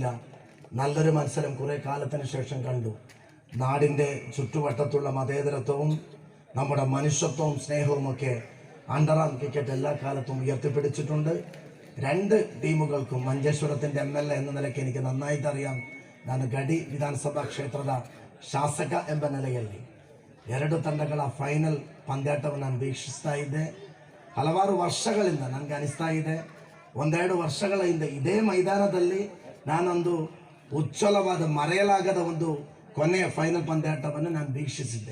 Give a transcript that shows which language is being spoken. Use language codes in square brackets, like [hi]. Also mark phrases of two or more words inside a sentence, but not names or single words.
[ml] നല്ലൊരു മത്സരം കുറേ കാലത്തിന് ശേഷം കണ്ടു. നാടിൻ്റെ ചുറ്റുവട്ടത്തുള്ള മതേതരത്വവും നമ്മുടെ മനുഷ്യത്വവും സ്നേഹവുമൊക്കെ അണ്ടർആം ക്രിക്കറ്റ് എല്ലാ കാലത്തും ഉയർത്തിപ്പിടിച്ചിട്ടുണ്ട്. രണ്ട് ടീമുകൾക്കും മഞ്ചേശ്വരത്തിൻ്റെ MLA എന്ന ನಿಲಕ್ಕೆ എനിക്ക് നന്നായിട്ട് അറിയാം. [kn] ನಾನು ಗಡಿ ವಿಧಾನಸಭಾ ಕ್ಷೇತ್ರದ ಶಾಸಕ ಎಂಬ ನೆಲೆಯಲ್ಲಿ ಎರಡು ತಂಡಗಳ ಫೈನಲ್ ಪಂದ್ಯಾಟವನ್ನು ನಾನು ವೀಕ್ಷಿಸ್ತಾ ಇದ್ದೆ. ಹಲವಾರು ವರ್ಷಗಳಿಂದ ನನಗೆ ಅನಿಸ್ತಾ ಇದೆ, ಒಂದೆರಡು ವರ್ಷಗಳ ಹಿಂದೆ ಇದೇ ಮೈದಾನದಲ್ಲಿ ನಾನೊಂದು ಉಜ್ವಲವಾದ ಮರೆಯಲಾಗದ ಒಂದು ಕೊನೆಯ ಫೈನಲ್ ಪಂದ್ಯಾಟವನ್ನು ನಾನು ವೀಕ್ಷಿಸಿದ್ದೆ.